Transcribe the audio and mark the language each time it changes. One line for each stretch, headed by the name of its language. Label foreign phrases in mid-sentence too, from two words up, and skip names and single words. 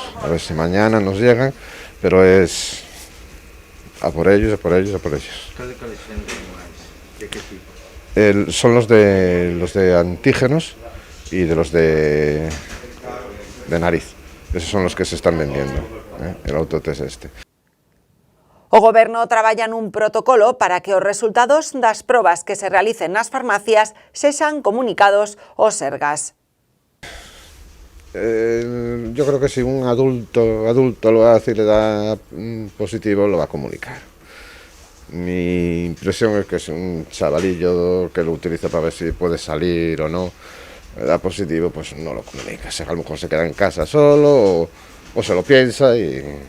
Spanish: A ver si mañana nos llegan, pero es a por ellos, a por ellos, a por ellos. ¿De qué tipo? Son los de antígenos y de los de nariz. Esos son los que se están vendiendo, el autotest este.
Galician: O Goberno traballa nun protocolo para que os resultados das probas que se realicen nas farmacias sexan comunicados aos Sergas.
Spanish: Yo creo que si un adulto lo hace y le da positivo, lo va a comunicar. Mi impresión es que es un chavalillo que lo utiliza para ver si puede salir o no, le da positivo, pues no lo comunica. A lo mejor se queda en casa solo o se lo piensa y...